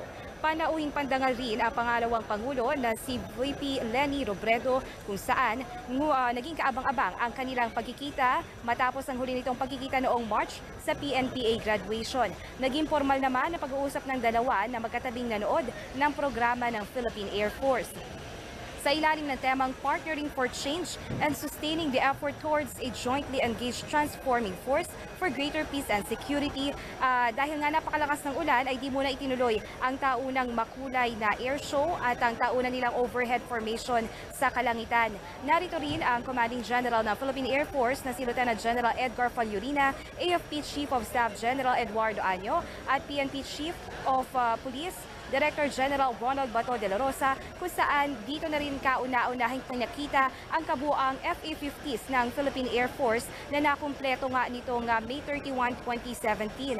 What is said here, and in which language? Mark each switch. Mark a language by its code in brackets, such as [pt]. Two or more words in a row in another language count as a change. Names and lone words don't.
[tl] Panauhing pandangal rin ang pangalawang Pangulo na si VP Leni Robredo kung saan naging kaabang-abang ang kanilang pagkikita matapos ang huli nitong pagkikita noong March sa PNPA graduation. Naging formal naman ang pag-uusap ng dalawa na magkatabing nanood ng programa ng Philippine Air Force. sa ilalim ng temang Partnering for Change and Sustaining the Effort Towards a Jointly Engaged Transforming Force for Greater Peace and Security. Dahil nga napakalakas ng ulan ay di muna itinuloy ang taunang makulay na air show at ang taunang nilang overhead formation sa kalangitan. Narito rin ang Commanding General ng Philippine Air Force na si Lieutenant General Edgar Fallurina, AFP Chief of Staff General Eduardo Año at PNP Chief of Police Director General Ronald Bato de la Rosa, kung saan dito na rin kauna-unahing nakita ang kabuang FA-50s ng Philippine Air Force na nakumpleto nga nitong May 31, 2017.